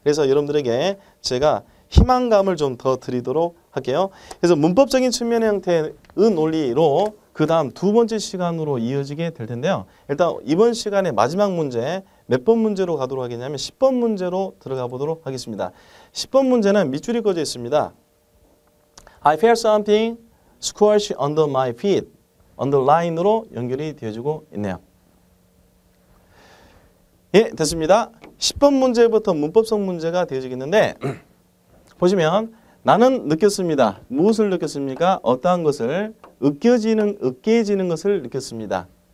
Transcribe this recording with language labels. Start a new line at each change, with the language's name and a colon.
Korean: 그래서 여러분들에게 제가 희망감을 좀 더 드리도록 할게요. 그래서 문법적인 측면의 형태의 논리로 그 다음 두 번째 시간으로 이어지게 될 텐데요. 일단 이번 시간의 마지막 문제 몇 번 문제로 가도록 하겠냐면 10번 문제로 들어가 보도록 하겠습니다. 10번 문제는 밑줄이 꺼져 있습니다.
English: I felt something squash under my feet.
Korean: underline으로 연결이 되어지고 있네요. 예, 됐습니다. 10번 문제부터 문법성 문제가 되어지겠는데 보시면 나는 느꼈습니다. 무엇을 느꼈습니까? 어떠한 것을 으깨지는 것을 느꼈습니다.